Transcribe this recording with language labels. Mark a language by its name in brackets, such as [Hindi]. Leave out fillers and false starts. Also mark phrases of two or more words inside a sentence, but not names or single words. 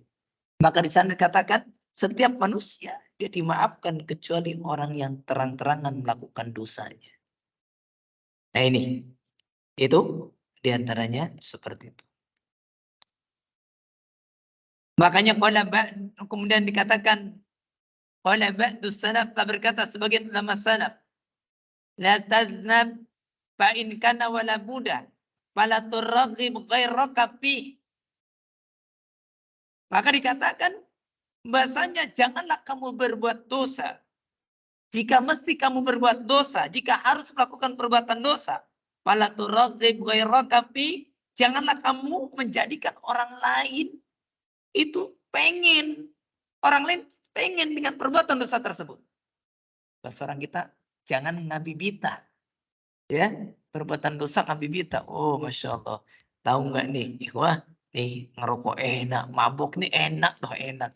[Indonesian] Maka di sana dikatakan setiap manusia dia dimaafkan kecuali orang yang terang-terangan melakukan dosanya. Nah ini, itu diantaranya seperti itu. Makanya kemudian dikatakan [Arabic] قال بعض السلف, [Indonesian] telah berkata sebagian ulama salaf, [Arabic] لا تذنب فإن كان ولا بد فلا ترغب غيرك فيه. [Indonesian] Maka dikatakan bahasanya janganlah kamu berbuat dosa. Jika mesti kamu berbuat dosa, jika harus melakukan perbuatan dosa, [Arabic] فلا ترغب غيرك فيه, [Indonesian] janganlah kamu menjadikan orang lain itu pengen, orang lain pengen dengan perbuatan dosa tersebut. Bahasa orang kita, jangan ngabibita. Ya, perbuatan dosa ngabibita. Oh, Masya Allah. Tahu nggak nih, wah, nih ngerokok enak, mabuk nih enak, loh enak.